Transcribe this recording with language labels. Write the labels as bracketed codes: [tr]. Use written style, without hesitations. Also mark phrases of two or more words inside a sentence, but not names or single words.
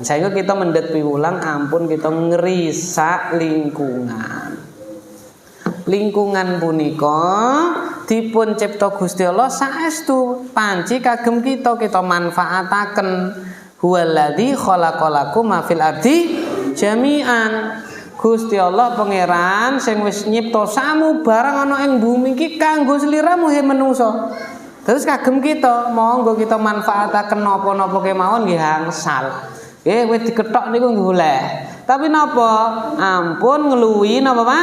[jv] Saengga kita mendhet piwulang ampun kita ngrisak lingkungan punika dipun cipta Gusti Allah saestu panci kagem kita manfaataken. [ar] هو الذي خلق لكم ما في الأرض جميعا. [jv] Gusti Allah pangeran sing wis nyipta samu barang ana ing bumi iki kanggo sliramu he menungso. Terus kagem kita monggo kita manfaataken napa-napa kemawon nggih angsal. Nggih wis dikethok niku nggih oleh. Tapi napa? Ampun ngluwi napa Pak?